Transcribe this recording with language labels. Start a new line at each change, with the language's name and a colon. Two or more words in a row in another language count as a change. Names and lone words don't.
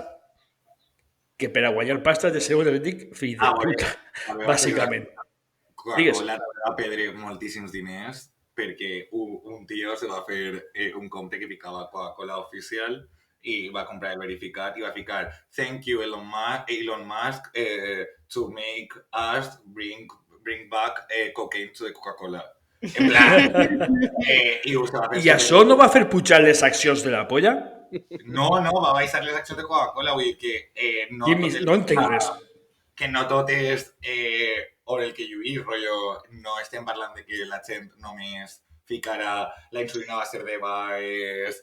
Catalan: Que per a guanyar pasta de ser un autèntic fill de puta, bàsicament. Coca-Cola va perdre moltíssims diners perquè un tio se va fer un compte que ficava Coca-Cola oficial i va comprar el verificat i va ficar
English: "Thank you Elon Musk to make us bring back cocaine to the Coca-Cola".
Catalan: En plan... I això no va fer pujar les accions de la polla? No, va baixar les accions de Coca-Cola, vull dir que no entenc res. Que no tot és or el que lluís, rotllo, no estem parlant de que la gent només ficarà la insulina va ser de baix...